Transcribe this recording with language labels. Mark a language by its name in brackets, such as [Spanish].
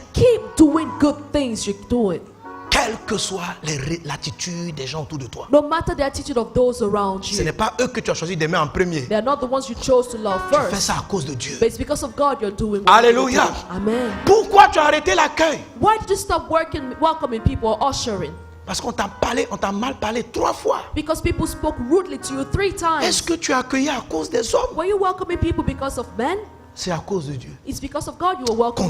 [English] Keep doing good things you're doing, [French] quelle que soit l'attitude des gens autour de toi. [English] no matter the attitude of those around [French] Ce [English] you. [French] n'est pas eux que tu as choisi d'aimer en premier. [English] They are not the ones you chose to love [French] Tu fais [English] first, [French] ça à cause de Dieu. [English] but it's because of God you're doing what [French] Alléluia. [English] you're doing. Amen. [French] Pourquoi tu as arrêté l'accueil? [English] Why did you stop welcoming people or ushering? [French] Parce qu'on t'a mal parlé 3 fois. [English] Because people spoke rudely to you 3 [French] Est-ce [English] times. [French] que tu as accueilli à cause des hommes? [English] Were you welcoming people because of men? [French] C'est à cause de Dieu. [English] It's because of God you were welcoming